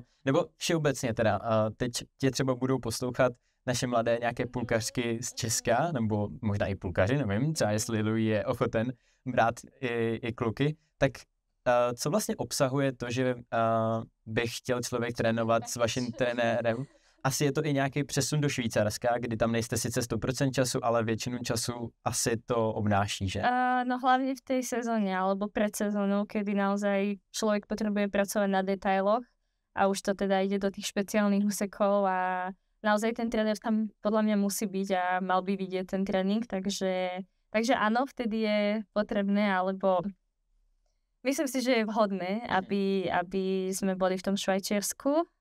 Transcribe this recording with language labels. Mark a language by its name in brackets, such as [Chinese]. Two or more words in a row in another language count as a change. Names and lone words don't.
[Czech] Nebo všeobecně teda, teď tě třeba budou poslouchat naše mladé nějaké pulkařky z Česka, nebo možná i pulkaři, nevím, třeba jestli Louis je ochoten brát i kluky, tak co vlastně obsahuje to, že by chtěl člověk trénovat s vaším trenérem? Asi je to i nějaký přesun do Švýcarska, kdy tam nejste sice 100% času, ale většinu času asi to obnáší, že? [Slovak] No hlavne v tej sezóne, alebo pred sezónou, kedy naozaj človek potrebuje pracovať na detailoch a už to teda ide do tých špeciálnych úsekov a naozaj ten tréner tam podľa mňa musí byť a mal by vidieť ten tréning, takže áno, vtedy je potrebné, alebo myslím si, že je vhodné, aby sme boli v tom Švajčiarsku.